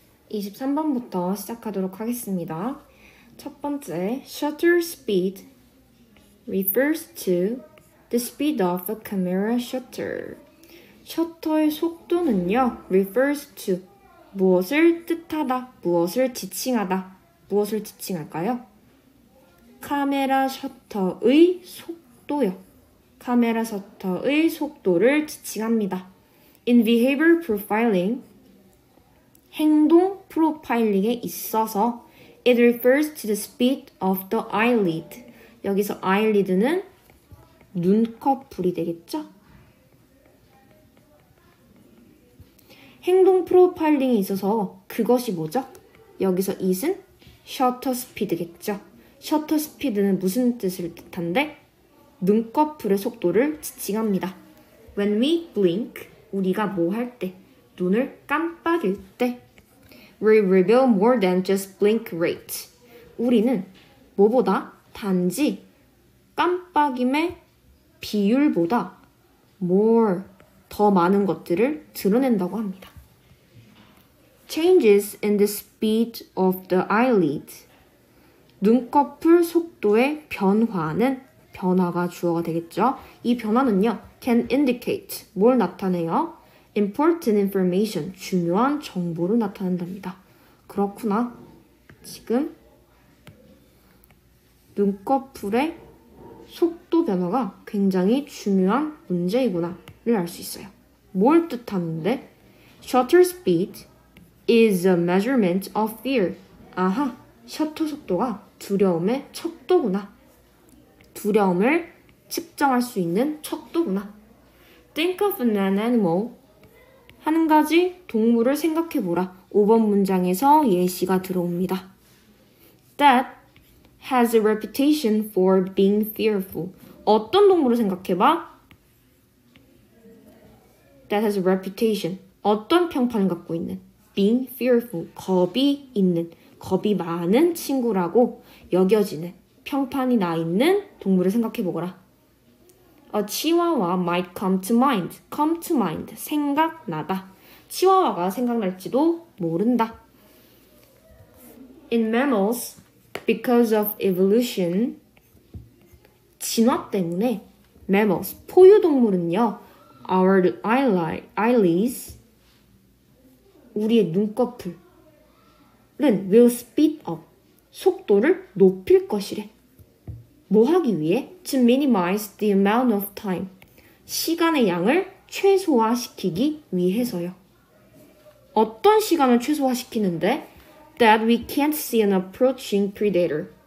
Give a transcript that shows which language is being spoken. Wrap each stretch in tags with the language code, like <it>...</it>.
<ko>23번부터 시작하도록 하겠습니다. 첫 번째,</ko> <en>shutter speed refers to the speed of a camera shutter.</en> <ko>셔터의 속도는요,</ko> <en>refers to</en> <ko>무엇을 뜻하다, 무엇을 지칭하다. 무엇을 지칭할까요? 카메라 셔터의 속도요. 카메라 셔터의 속도를 지칭합니다.</ko> <en>In behavior profiling,</en> <ko>행동 프로파일링에 있어서</ko> <en>it refers to the speed of the eyelid.</en> <ko>여기서 eyelid는 눈꺼풀이 되겠죠? 행동 프로파일링에 있어서 그것이 뭐죠? 여기서 it은 shutter speed겠죠? shutter speed는 무슨 뜻을 뜻한데? 눈꺼풀의 속도를 지칭합니다.</ko> <en>When we blink,</en> <ko>우리가 뭐 할 때? 눈을 깜빡일 때</ko> <en>We reveal more than just blink rate.</en> <ko>우리는 뭐보다 단지 깜빡임의 비율보다</ko> <en>more,</en> <ko>더 많은 것들을 드러낸다고 합니다.</ko> <en>Changes in the speed of the eyelid.</en> <ko>눈꺼풀 속도의 변화가 주어가 되겠죠. 이 변화는요,</ko> <en>can indicate,</en> <ko>뭘 나타내요?</ko> <en>Important information,</en> <ko>중요한 정보를 나타낸답니다. 그렇구나. 지금 눈꺼풀의 속도 변화가 굉장히 중요한 문제이구나를 알 수 있어요. 뭘 뜻하는데?</ko> <en>Shutter speed is a measurement of fear.</en> <ko>아하, 셔터 속도가 두려움의 척도구나. 두려움을 측정할 수 있는 척도구나.</ko> <en>Think of an animal.</en> <ko>한 가지 동물을 생각해보라. 5번 문장에서 예시가 들어옵니다.</ko> <en>That has a reputation for being fearful.</en> <ko>어떤 동물을 생각해봐?</ko> <en>That has a reputation.</en> <ko>어떤 평판을 갖고 있는?</ko> <en>Being fearful.</en> <ko>겁이 있는, 겁이 많은 친구라고 여겨지는, 평판이 나 있는 동물을 생각해보거라.</ko> <en>A chihuahua might come to mind. Come to mind.</en> <ko>생각나다. 치와와가 생각날지도 모른다.</ko> <en>In mammals, because of evolution,</en> <ko>진화 때문에</ko> <en>mammals,</en> <ko>포유동물은요,</ko> <en>our eyelids,</en> <ko>우리의 눈꺼풀은</ko> <en>will speed up,</en> <ko>속도를 높일 것이래. 뭐 하기 위해?</ko> <en>To minimize the amount of time.</en> <ko>시간의 양을 최소화시키기 위해서요. 어떤 시간을 최소화시키는데?</ko> <en>That we can't see an approaching predator.</en>